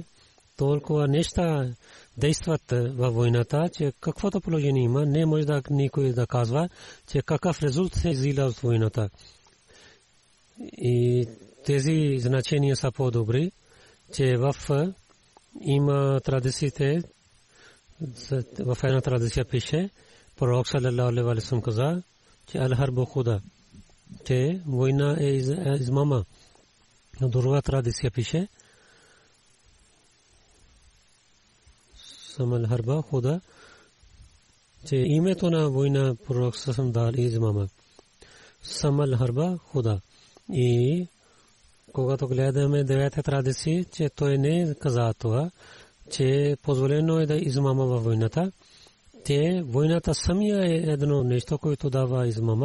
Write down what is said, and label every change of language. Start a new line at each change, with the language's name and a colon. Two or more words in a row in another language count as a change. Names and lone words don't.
Bulgarian: Толкова неща действат във войната, че каквото положение има, не може да никой да казва, че какъв резултат се излиза от войната. И тези значения са по-добри, че в има традициите, в една традиция пише, пророк
Arabic: صلى الله عليه وسلم
Bulgarian: каза, че
Arabic: الحرب خدعة,
Bulgarian: че война е измама. Но друга традиция пише,
Arabic: سمى الحرب خدعة,
Bulgarian: че името на война пророк
Arabic: صلى الله عليه وسلم
Bulgarian: дал измама.
Arabic: سمى الحرب خدعة.
Bulgarian: И когато гледаме девета традиция, че той не каза това, че позволено е да измама във войната. Те войната самия е едно нещо, което дава измама.